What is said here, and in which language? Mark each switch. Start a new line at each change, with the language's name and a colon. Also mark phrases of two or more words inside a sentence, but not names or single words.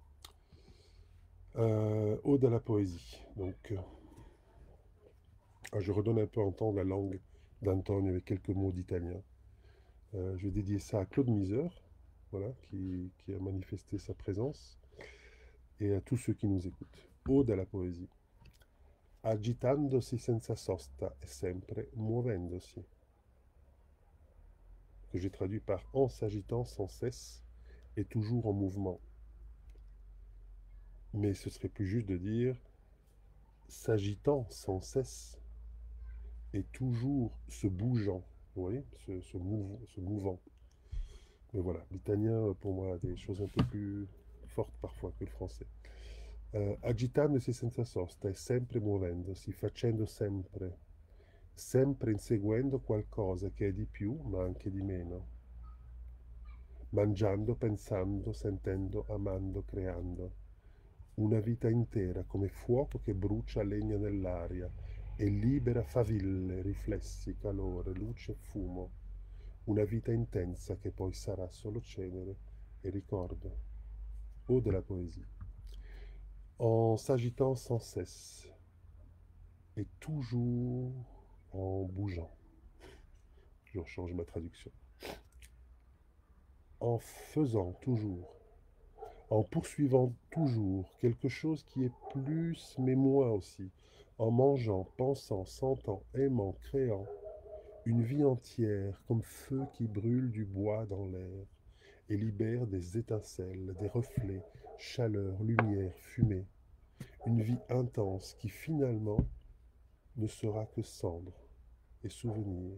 French: Ode à la poésie. Donc, je redonne un peu à entendre la langue d'Antonio avec quelques mots d'italien. Je vais dédier ça à Claude Miser, voilà, qui a manifesté sa présence, et à tous ceux qui nous écoutent. Ode à la poésie.
Italian: Agitandosi senza sosta e sempre muovendosi.
French: Que j'ai traduit par en s'agitant sans cesse et toujours en mouvement. Mais ce serait plus juste de dire s'agitant sans cesse et toujours se bougeant, vous voyez, se mouvant. Mais voilà, l'italien, pour moi, a des choses un peu plus fortes parfois que le français.
Italian: Agitandosi senza sosta e sempre muovendosi, facendo sempre, sempre inseguendo qualcosa che è di più, ma anche di meno. Mangiando, pensando, sentendo, amando, creando. Una vita intera come fuoco che brucia legna nell'aria e libera faville, riflessi, calore, luce e fumo. Una vita intensa che poi sarà solo cenere e ricordo. O della
French: poésie. En s'agitant sans cesse et toujours en bougeant. Je change ma traduction. En faisant toujours, en poursuivant toujours quelque chose qui est plus mais moins aussi, en mangeant, pensant, sentant, aimant, créant, une vie entière comme feu qui brûle du bois dans l'air et libère des étincelles, des reflets, chaleur, lumière, fumée, une vie intense qui finalement ne sera que cendre et souvenir.